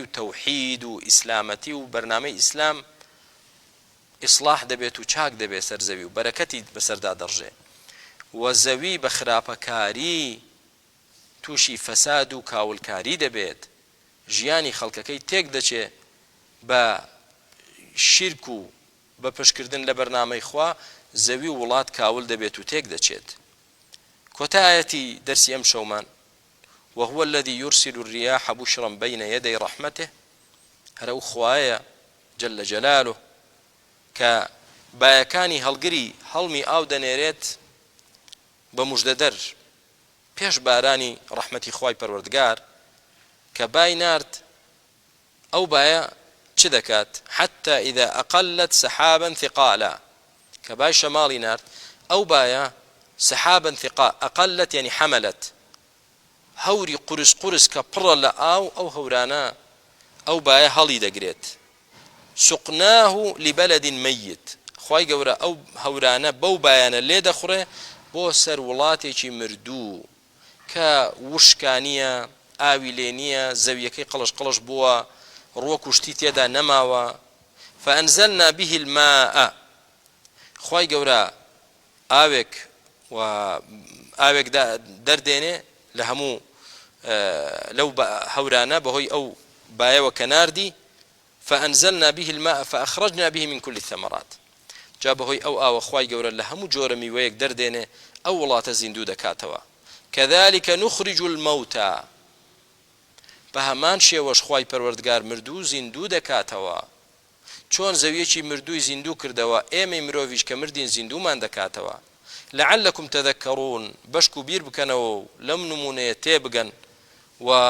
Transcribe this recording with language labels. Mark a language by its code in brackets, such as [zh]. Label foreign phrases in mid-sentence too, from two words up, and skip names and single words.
[ckb] تەوحید و ئیسلامەتی و بەرنامەی ئیسلام ئیسلاح دەبێت و چاک دەبێت سەر زەوی و بەرەکەتی بەسەردا دەڕژێ و زەوی بە خراپەکاری تووشی فەساد و کاولکاری دەبێت ژیانی خەڵکەکەی تێک دەچێ بە شیرک و بە پشتکردن لە بەرنامەی خوا زەوی وڵات کاول دەبێت و تێک دەچێت. کۆتایەتی دەرسی ئەم شەومان [ar] وهو الذي يرسل الرياح بشرا بين يدي رحمته [ckb] هەر ئەو خوایە جل جلاله کە بایەکانی هەڵگری هەڵمی ئاو دەنێرێت بە موژدەدەر پێش بارانی ڕەحمەتی خوای پەروەردگار کە بای نارد ئەو بایە چ دەکات [ar] حتى إذا أقلت سحابا ثقالا [ckb] کە بای شەماڵی نارد ئەو بایە [ar] سحابا ثقال أقلت يعني حملت [ckb] هەوری قورس قورس کە پڕە لە ئاو ئەو هەورانە ئەو بایە هەڵی دەگرێت [ar] سقناه لبلد ميت [ckb] خوای گەورە ئەو هەورانە بەو بایانە لێ دەخڕێ بۆ سەر وڵاتێکی مردوو کە وشکانیە ئاوی لێ نییە زەویەکەی قەڵش قەڵش بووە ڕووە کوشتی تێدا نەماوە [ar] فأنزلنا به الماء [ckb] خوای گەورە ئاوێک و ئاوێک دەردێنێ لە هەموو لەو هەورانە بەهۆی ئەو بایەوە کە ناردی [ar] فأنزلنا به الماء فأخرجنا به من كل الثمرات [ckb] جا بەهۆی ئەو ئاوە خوای گەورە لە هەموو جۆرە میوەیەک دەردێنێ ئەو وڵاتە زیندوو دەکاتەوە [ar] كذلك نخرج الموتى [ckb] بە هەمان شێوەش خوای پەروەردگار مردوو زیندوو دەکاتەوە چۆن زەویەکی مردووی زیندوو کردەوە ئێمەی مرۆڤیش کە مردین زیندوومان دەکاتەوە [ar] لعلكم تذكرون [ckb] بەشک و بیر بکەنەوە لەم نمونەیە تێبگەن و